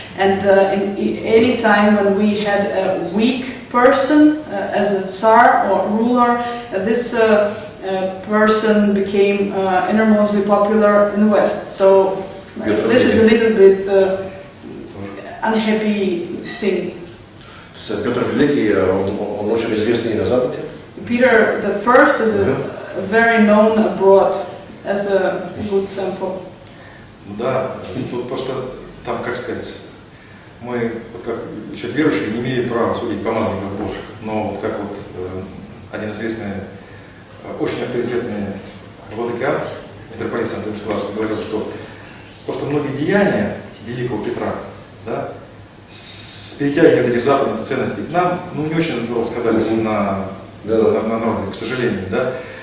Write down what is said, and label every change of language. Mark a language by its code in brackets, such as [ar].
[en] And any time when we had a weak person as a Tsar or ruler, this person became enormously popular in the West. So this is a little bit unhappy thing. [ru] Петр Великий, он очень известный на Западе. [en] Peter the First is very known abroad as a good sample. [ru] Да, тут просто там, как сказать, мы, вот как человек верующий, не имеем права судить помазанников Божьих, но вот как вот один известный, очень авторитетный владыка, митрополит Санкт-Петербургский, говорил, что просто многие деяния великого Петра, да, с перетягиванием этих западных ценностей к нам, ну, не очень сказались на народе, к сожалению, да.